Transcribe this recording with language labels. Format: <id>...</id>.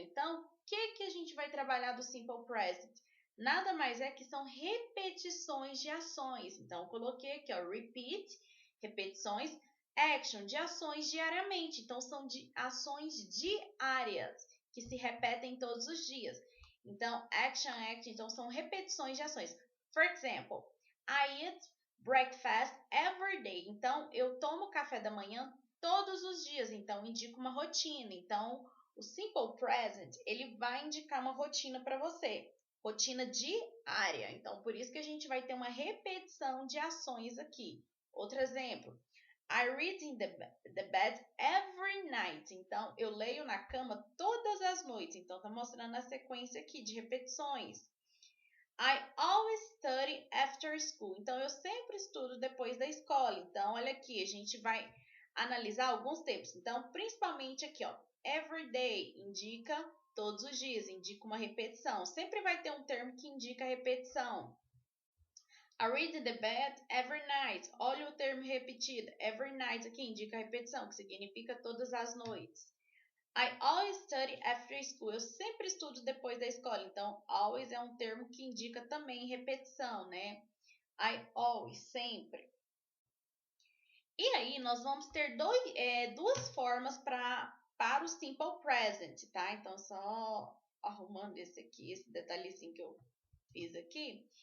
<pt>Então, o que a gente vai trabalhar do Simple Present? Nada mais é que são repetições de ações. Então, eu coloquei aqui, ó, repeat, repetições, action, de ações diariamente. Então, são de ações diárias, que se repetem todos os dias. Então, action, então são repetições de ações.</pt> <en>For example, I eat breakfast every day.</en> <pt>Então, eu tomo café da manhã todos os dias, então indica uma rotina. Então, o Simple Present, ele vai indicar uma rotina para você, rotina diária. Então, por isso que a gente vai ter uma repetição de ações aqui. Outro exemplo,</pt> <en>I read in the bed every night.</en> <pt>Então, eu leio na cama todas as noites. Então, tá mostrando a sequência aqui de repetições.</pt> <en>I always study after school.</en> <pt>Então, eu sempre estudo depois da escola. Então, olha aqui, a gente vai analisar alguns tempos. Então, principalmente aqui, ó, every day indica todos os dias, indica uma repetição. Sempre vai ter um termo que indica repetição.</pt> <en>I read in the bed every night.</en> <pt>Olha o termo repetido.</pt> <en>Every night</en> <pt>aqui indica repetição, que significa todas as noites.</pt> <en>I always study after school.</en> <pt>Eu sempre estudo depois da escola. Então, always é um termo que indica também repetição, né?</pt> <en>I always,</en> <pt>sempre. E aí, nós vamos ter duas formas para o Simple Present, tá? Então, só arrumando esse detalhezinho que eu fiz aqui.</pt>